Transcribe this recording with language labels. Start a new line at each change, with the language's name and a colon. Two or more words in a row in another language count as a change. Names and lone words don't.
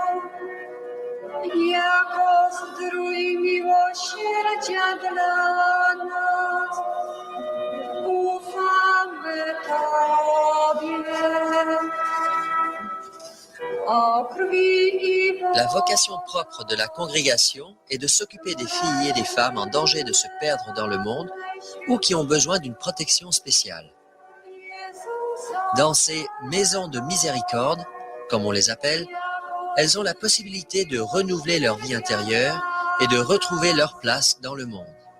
Polish: jako zdrój miłosierdzia dla nas, ufamy Tobie. O krwi i wodo.
French: La vocation propre de la congrégation est de s'occuper des filles et des femmes en danger de se perdre dans le monde ou qui ont besoin d'une protection spéciale. Dans ces maisons de miséricorde, comme on les appelle, elles ont la possibilité de renouveler leur vie intérieure et de retrouver leur place dans le monde.